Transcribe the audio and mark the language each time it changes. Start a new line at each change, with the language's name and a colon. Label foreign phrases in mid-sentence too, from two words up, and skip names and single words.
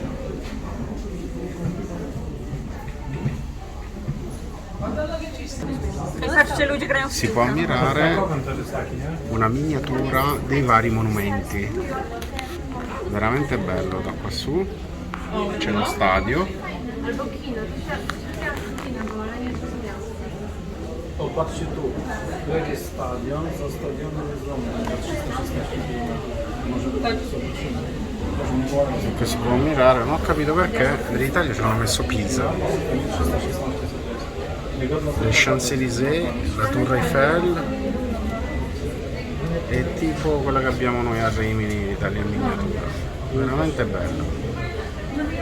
Italian: Si può ammirare una miniatura dei vari monumenti, veramente bello. Da qua su c'è lo stadio.
Polish: Patrzcie tu, jak jest stadion, za stadionem jest domek, na 316 km. Może tak sobie
Italian: Che si può ammirare, non ho capito perché l'Italia ci hanno messo Pisa, le Champs-Élysées, la Tour Eiffel, è tipo quella che abbiamo noi a Rimini, l'Italia in miniatura, veramente bello.